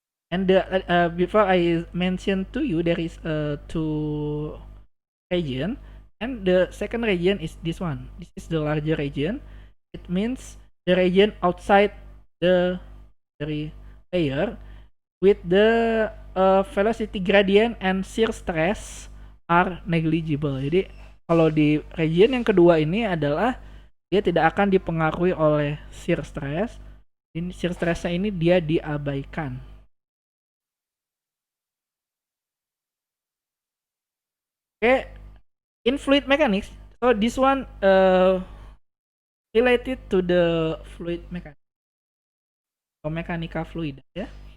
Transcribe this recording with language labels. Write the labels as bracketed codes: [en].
[en] And before I mentioned to you, there is two region, and the second region is this one. This is the larger region. It means the region outside the layer with the velocity gradient and shear stress are negligible. [id] Jadi kalau di region yang kedua ini adalah dia tidak akan dipengaruhi oleh shear stress. Ini shear stressnya ini dia diabaikan. [en] Okay, in fluid mechanics, so this one related to the fluid mechanics or mechanical fluid, yeah.